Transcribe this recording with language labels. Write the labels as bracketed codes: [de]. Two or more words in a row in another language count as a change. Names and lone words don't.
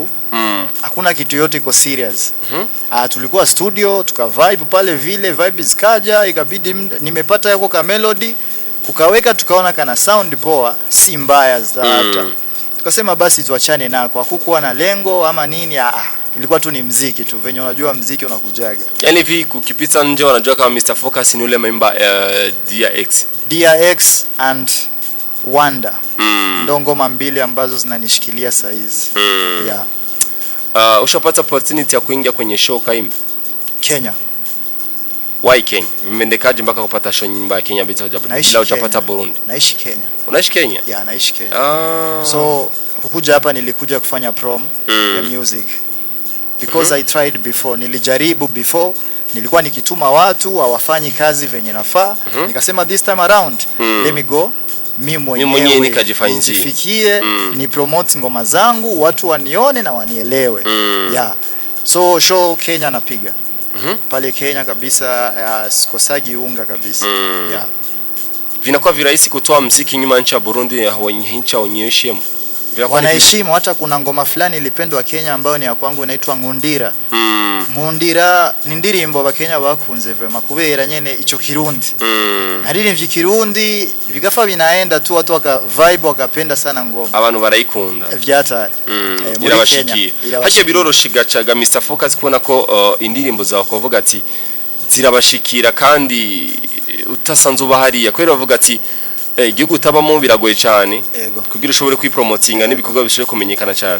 [sw] Hakuna kitu yote iko serious. Tulikuwa studio tuka vibe pale vile, vibe zikaja ikabidi nimepata yako ka melody ukaweka, tukaona kana sound poa, si mbaya hata. Tukasema basi tuachane nako, hakukuwa na lengo ama nini, ilikuwa tu ni muziki tu, venye unajua muziki unakujaga. Yani hivi ukipita nje wanajua kama Mr Focus ni ule member DRX. DRX and Wanda. Ndo ngoma 2 ambazo zinanishikilia saa hizi. Yeah. Ushapata opportunity ya kuingia kwenye show kaimba Kenya? Why Kenya? Vimendekaje mpaka kupata show nyimbo ya Kenya bila hujapata Burundi? Naishi Kenya. Unaishi Kenya? Yeah, naishi Kenya. So kukuja hapa nilikuja kufanya prom ya music [en] because I tried before. [sw] Nilijaribu before, nilikuwa nikituma watu hawafanyi kazi venye nafaa. Nikasema [en] this time around let me go [sw] mimi mwenyewe nikajifikie, ni promote ngoma zangu, watu wanione na wanielewe. Yeah. So show Kenya napiga. Pale Kenya kabisa, sikosagi unga kabisa. Yeah. Vinakuwa virahisi kutoa muziki nyuma nchi ya Burundi ya nchi onyeshemo. Wanaheshimu, hata kuna ngoma fulani ilipendwa Kenya ambayo ni ya kwangu inaitwa Ngundira. [rn] Ngundira ni ndirimbo abakenya bakunze vrema kubera nyene ico Kirundi. [sw] Nariri mvyikirundi bigafa binaenda tu watu waka vibe wakapenda sana ngoma. [rn] Abantu barayikunda. Vyatari. Irabashikiye. Haje biroroshiga caga Mr Focus kubona ko indirimbo zawe kuvuga ati zirabashikira kandi utasanze ubahariya kwera bavuga ati igihugu utabamo biragoye cyane kugira ushobore kwipromotinga n'ibikorwa bishobore kumenyekana cyane.